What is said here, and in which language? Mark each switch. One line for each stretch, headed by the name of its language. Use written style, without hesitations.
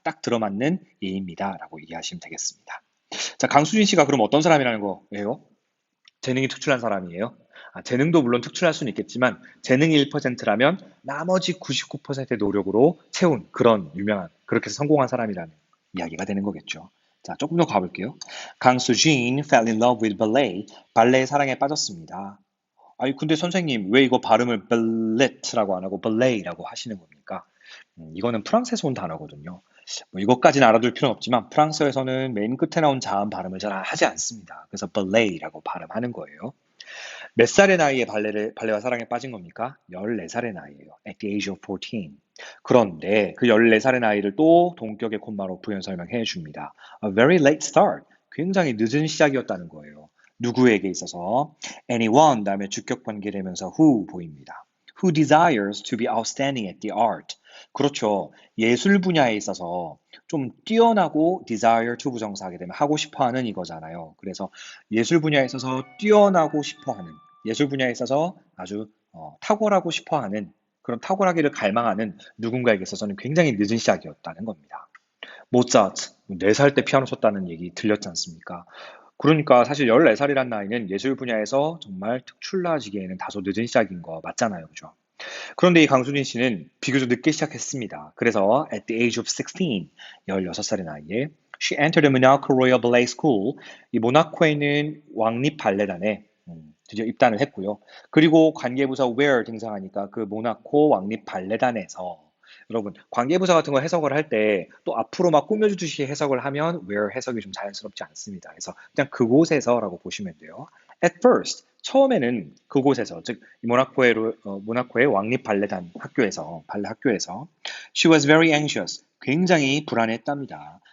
Korean: 딱 들어맞는 예입니다. 라고 이해하시면 되겠습니다. 자, 강수진 씨가 그럼 어떤 사람이라는 거예요? 재능이 특출난 사람이에요? 재능도 물론 특출할 수는 있겠지만 재능이 1%라면 나머지 99%의 노력으로 채운 그런 유명한 그렇게 해서 성공한 사람이라는 이야기가 되는 거겠죠. 자, 조금 더 가볼게요.
English: 강수진 fell in love with ballet.
Korean: 발레의 사랑에 빠졌습니다. 아니, 근데 선생님, 왜 이거 발음을 ballet라고 안 하고 ballet라고 하시는 겁니까? 이거는 프랑스에서 온 단어거든요. 뭐 이것까지는 알아둘 필요는 없지만 프랑스에서는 맨 끝에 나온 자음 발음을 잘 하지 않습니다. 그래서 ballet라고 발음하는 거예요. 몇 살의 나이에 발레와 사랑에 빠진 겁니까? 14살의 나이예요.
English: At the age of 14.
Korean: 그런데 그 14살의 나이를 또 동격의 콤마로 부연 설명해 줍니다.
English: A very late start.
Korean: 굉장히 늦은 시작이었다는 거예요. 누구에게 있어서 anyone 다음에 주격 관계되면서 who 보입니다.
English: Who desires to be outstanding at the art.
Korean: 그렇죠. 예술 분야에 있어서 좀 뛰어나고 desire to 부정사하게 되면 하고 싶어 하는 이거잖아요. 그래서 예술 분야에 있어서 뛰어나고 싶어 하는 예술 분야에 있어서 아주 탁월하고 싶어 하는 그런 탁월하기를 갈망하는 누군가에게 있어서는 굉장히 늦은 시작이었다는 겁니다. 모차르트, 4살 때 피아노 쳤다는 얘기 들렸지 않습니까? 그러니까 사실 14살이란 나이는 예술 분야에서 정말 특출나지기에는 다소 늦은 시작인 거 맞잖아요. 그죠? 그런데 이 강수진 씨는 비교적 늦게 시작했습니다.
English: 그래서 at the age of 16,
Korean: 16살의 나이에
English: she entered the Monaco Royal Ballet School.
Korean: 이 모나코에 있는 왕립 발레단에 드디어 입단을 했고요. 그리고 관계부사 where 등장하니까 그 모나코 왕립 발레단에서 여러분 관계부사 같은 거 해석을 할 때 또 앞으로 막 꾸며주듯이 해석을 하면 where 해석이 좀 자연스럽지 않습니다. 그래서 그냥 그곳에서라고 보시면 돼요.
English: At first
Korean: 처음에는 그곳에서 즉 모나코의 왕립 발레단 학교에서 발레 학교에서
English: she was very anxious
Korean: 굉장히 불안했답니다.